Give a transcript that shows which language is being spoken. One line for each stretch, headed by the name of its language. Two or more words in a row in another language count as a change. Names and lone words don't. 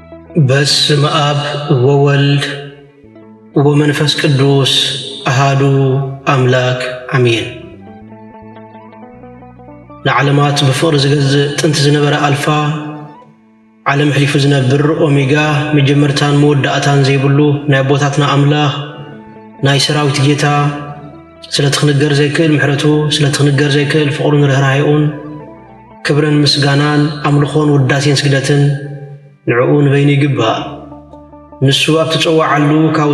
Geez: በስመ አብ ወወልድ ወመንፈስ ቅዱስ አሃዱ አምላክ አሜን።
Tigrinya: ለዓለማት በፍቅር ዝገዝእ ጥንቲ ዝነበረ አልፋ ዓለም ሕሊፉ ዝነብር ኦሜጋ መጀመርታን መወዳእታን ዘይብሉ ናይ ቦታትና አምላኽ ናይ ሰራዊት ጌታ ስለትኽንገር ዘይክእል ምሕረቱ ስለትኽንገር ዘይክእል ፍቅሩን ርህራሄኡን ክብርን ምስጋናን አምልኾን ውዳሴን ስግደትን ንዕኡን በይኑ ይግባእ። ንሱ ኣብ ትጽዋዓሉ ካብ